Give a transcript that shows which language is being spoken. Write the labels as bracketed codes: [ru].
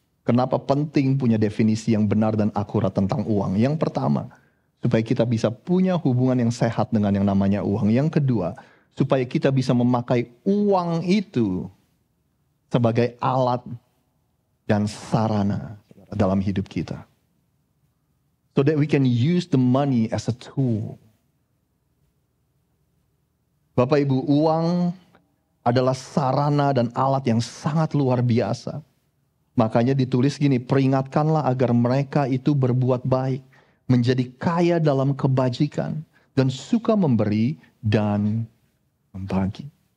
[id] Kenapa penting punya definisi yang benar dan akurat tentang uang? Yang pertama, supaya kita bisa punya hubungan yang sehat dengan yang namanya uang. Yang kedua, supaya kita bisa memakai uang itu sebagai alat dan sarana dalam hidup kita. [en] So that we can use the money as a tool. [id] Bapak Ibu, uang adalah sarana dan alat yang sangat luar biasa. Makanya ditulis gini, peringatkanlah agar mereka itu berbuat baik, menjadi kaya dalam kebajikan, dan suka memberi dan membagi.